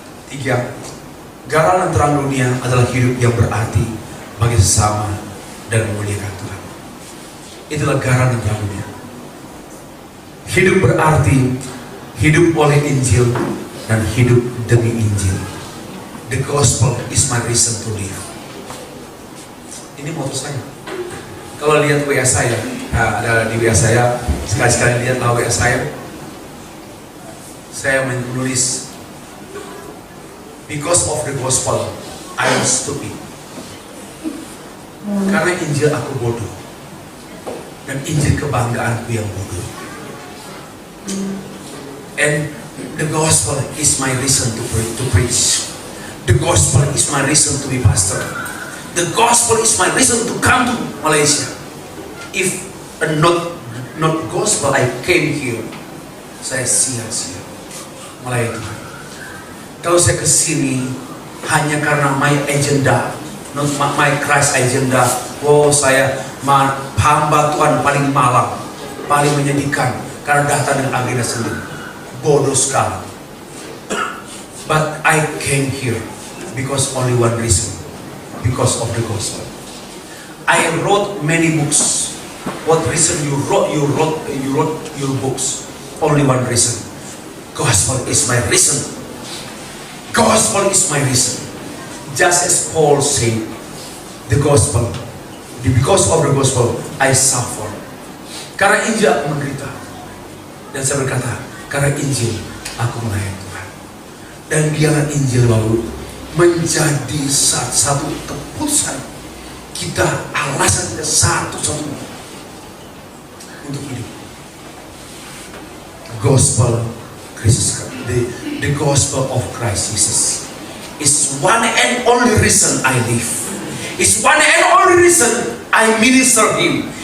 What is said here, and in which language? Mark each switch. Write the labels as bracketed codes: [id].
[id] 3. Garam dan terang dunia adalah hidup yang berarti bagi sesama dan memuliakan Tuhan. Itulah garam dan terang dunia. Hidup berarti hidup oleh Injil dan hidup demi Injil. [en] The gospel is my reason to live. [id] Ini moto saya. Kalau lihat WA saya, ada di WA saya, sekali-sekali lihat WA saya menulis, [en] because of the gospel, I am stupid. [id] Karena Injil aku bodoh, dan Injil kebanggaanku yang bodoh. [en] And the gospel is my reason to preach. The gospel is my reason to be pastor. The gospel is my reason to come to Malaysia. If not gospel, I came here. [id] Saya sia-sia melayani Tuhan. Kalau saya kesini hanya karena [en] my agenda, not my Christ agenda. [id] Oh, saya hamba Tuhan paling malang, paling menyedihkan karena datang dengan agenda sendiri. Bodoh sekali. [en] But I came here because only one reason. Because of the gospel. I wrote many books. What reason you wrote your books? Only one reason. Gospel is my reason. Gospel is my reason. Just as Paul said, the gospel. Because of the gospel, I suffer. [id] Karena Injil aku menderita. Dan saya berkata, karena Injil aku melayani Tuhan. Dan biarlah Injil lalu menjadi satu keputusan kita, alasan kita satu-satunya untuk hidup. [en] Gospel Christ, the gospel of Christ Jesus is one and only reason I live. It's one and only reason I minister Him.